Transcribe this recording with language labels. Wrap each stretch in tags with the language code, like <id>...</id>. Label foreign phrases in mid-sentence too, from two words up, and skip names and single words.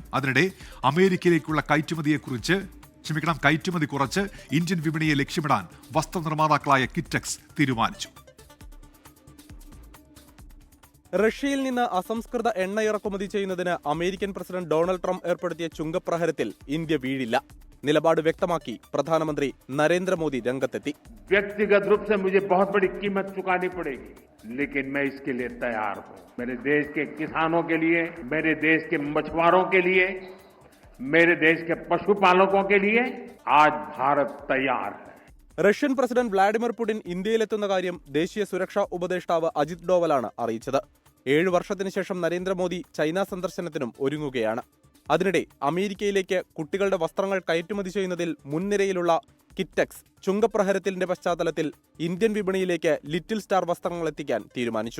<ml>അതിനിടെ അമേരിക്കയിലേക്കുള്ള കയറ്റുമതി കുറച്ച് ഇന്ത്യൻ വിപണിയെ ലക്ഷ്യമിടാൻ വസ്ത്രനിർമ്മാതാക്കളായ കിറ്റെക്സ് തീരുമാനിച്ചു. റഷ്യയിൽ നിന്ന് അസംസ്കൃത എണ്ണ ഇറക്കുമതി ചെയ്യുന്നതിന് അമേരിക്കൻ പ്രസിഡന്റ് ഡൊണാൾഡ് ട്രംപ് ഏർപ്പെടുത്തിയ ചുങ്കപ്രഹരത്തിൽ ഇന്ത്യ വീഴില്ല. നിലപാട് വ്യക്തമാക്കി പ്രധാനമന്ത്രി നരേന്ദ്രമോദി രംഗത്തെത്തി.</ml> <hi>व्यक्तिगत रूप से मुझे बहुत बड़ी कीमत चुकानी पड़ेगी, लेकिन मैं इसके लिए तैयार हूं. मेरे देश के किसानों के लिए, मेरे देश के मछुआरों के लिए, मेरे देश के पशुपालकों के लिए आज भारत तैयार है.</hi> <ml>റഷ്യൻ പ്രസിഡന്റ് വ്ളാഡിമിർ പുടിൻ ഇന്ത്യയിലെത്തുന്ന കാര്യം ദേശീയ സുരക്ഷാ ഉപദേഷ്ടാവ് അജിത് ഡോവലാണ് അറിയിച്ചത്. 7 വർഷത്തിനു ശേഷം നരേന്ദ്രമോദി ചൈന സന്ദർശനത്തിനും ഒരുങ്ങുകയാണ്. അതിനിടെ അമേരിക്കയിലേക്ക് കുട്ടികളുടെ വസ്ത്രങ്ങൾ കയറ്റുമതി ചെയ്യുന്നതിൽ മുൻനിരയിലുള്ള കിറ്റെക്സ് ചുങ്കപ്രഹരത്തിന്റെ പശ്ചാത്തലത്തിൽ ഇന്ത്യൻ വിപണിയിലേക്ക് ലിറ്റിൽ സ്റ്റാർ വസ്ത്രങ്ങൾ എത്തിക്കാൻ തീരുമാനിച്ചു.</ml>